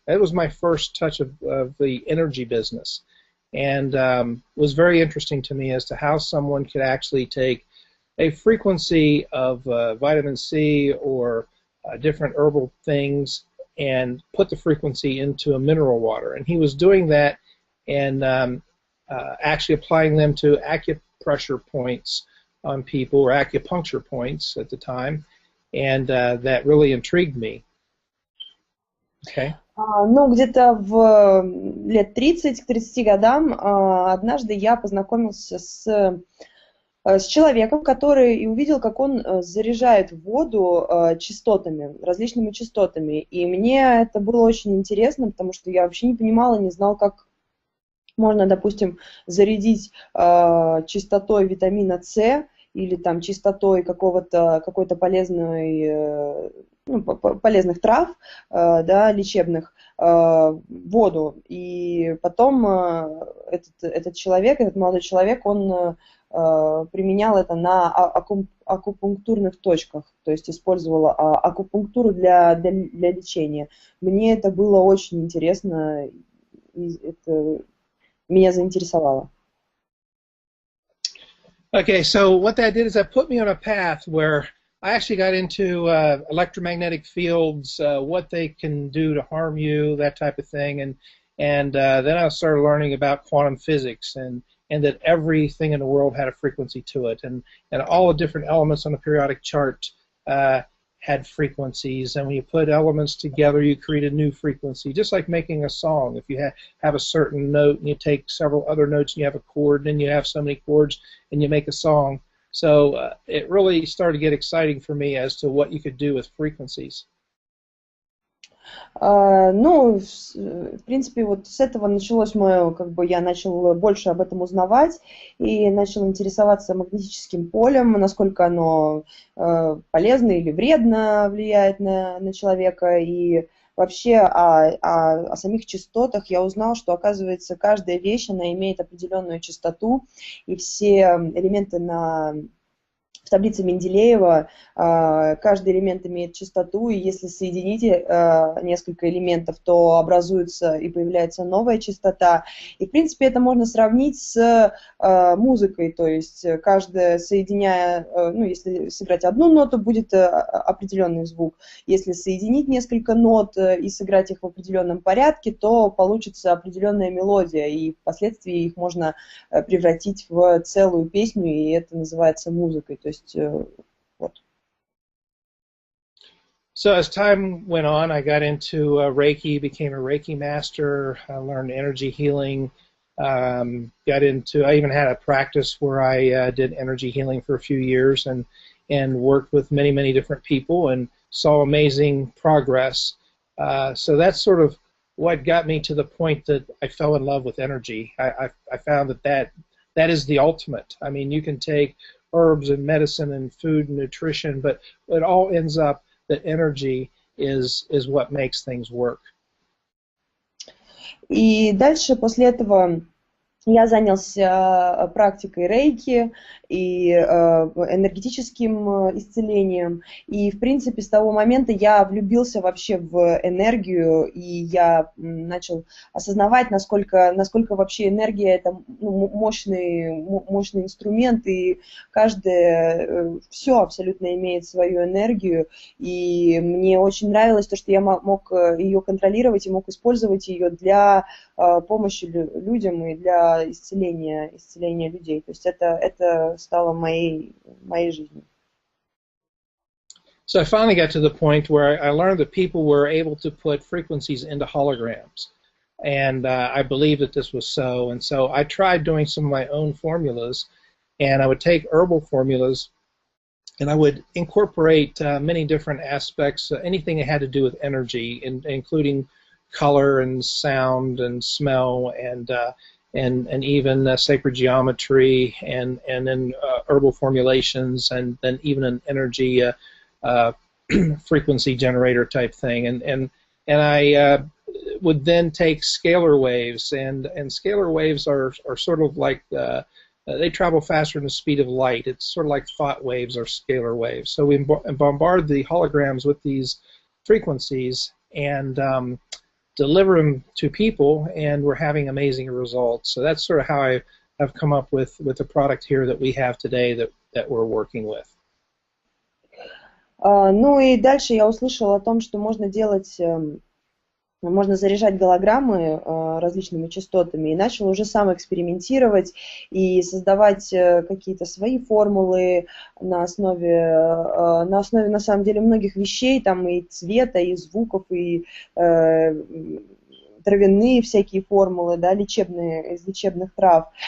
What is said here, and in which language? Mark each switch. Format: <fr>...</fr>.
<en>That was my first touch of the energy business, and was very interesting to me as to how someone could actually take a frequency of vitamin C or different herbal things and put the frequency into a mineral water. And he was doing that and actually applying them to acupressure points on people, or acupuncture points at the time. And that really intrigued me. Okay.</en> <ru>Где-то в лет 30 к 30 годам однажды я познакомился с человеком, который и увидел, как он заряжает воду частотами, различными частотами. И мне это было очень интересно, потому что я вообще не понимала, не знала, как можно, допустим, зарядить частотой витамина С или там частотой какой-то полезных трав, да, лечебных, воду. И потом этот человек, этот молодой человек, он применял это на акупунктурных точках, то есть использовал акупунктуру для лечения. Мне это было очень интересно, и это меня заинтересовало.</ru> <en>Okay, so what that did is that put me on a path where I actually got into electromagnetic fields, what they can do to harm you, that type of thing, and then I started learning about quantum physics and that everything in the world had a frequency to it, and all the different elements on the periodic chart had frequencies, and when you put elements together, you create a new frequency, just like making a song. If you have a certain note and you take several other notes and you have a chord, and then you have so many chords and you make a song. So it really started to get exciting for me as to what you could do with frequencies.</en> <ru>Ну, в принципе, вот с этого началось мое, я начал больше об этом узнавать и начал интересоваться магнетическим полем, насколько оно полезно или вредно влияет на человека, и вообще о самих частотах я узнал, что, оказывается, каждая вещь, она имеет определенную частоту, и все элементы в таблице Менделеева каждый элемент имеет частоту, и если соедините несколько элементов, то образуется и появляется новая частота. И, в принципе, это можно сравнить с музыкой, то есть каждая, соединяя, ну, если сыграть одну ноту, будет определенный звук. Если соединить несколько нот и сыграть их в определенном порядке, то получится определенная мелодия, и впоследствии их можно превратить в целую песню, и это называется музыкой. То есть вот.</ru> <en>So as time went on, I got into Reiki, became a Reiki master, I learned energy healing, I even had a practice where I did energy healing for a few years and worked with many, many different people and saw amazing progress. So that's sort of what got me to the point that I fell in love with energy. I found that is the ultimate. I mean, you can take herbs and medicine and food and nutrition, but it all ends up that energy is what makes things work.</en> <ru>И дальше после этого я занялся практикой рейки и энергетическим исцелением. И, в принципе, с того момента я влюбился вообще в энергию, и я начал осознавать, насколько вообще энергия – это мощный инструмент, и каждое, все абсолютно имеет свою энергию. И мне очень нравилось то, что я мог ее контролировать и мог использовать ее для помощи людям и для исцеления людей. То есть это стало моей жизнью.</ru> <en>So I finally got to the point where I learned that people were able to put frequencies into holograms, and I believed that this was so. And so I tried doing some of my own formulas, and I would take herbal formulas, and I would incorporate many different aspects, anything that had to do with energy, including color and sound and smell and even sacred geometry and then herbal formulations and then even an energy frequency generator type thing, and I would then take scalar waves, and scalar waves are sort of like they travel faster than the speed of light. It's sort of like thought waves or scalar waves. So we bombard the holograms with these frequencies and deliver them to people, and we're having amazing results. So that's sort of how I have come up with the product here that we have today that we're working with.</en> <ru>Ну и дальше я услышала о том, что можно заряжать голограммы различными частотами, и начал уже сам экспериментировать и создавать какие-то свои формулы на основе на самом деле многих вещей, там и цвета, и звуков, и травяные всякие формулы, да, лечебные, из лечебных трав.</ru>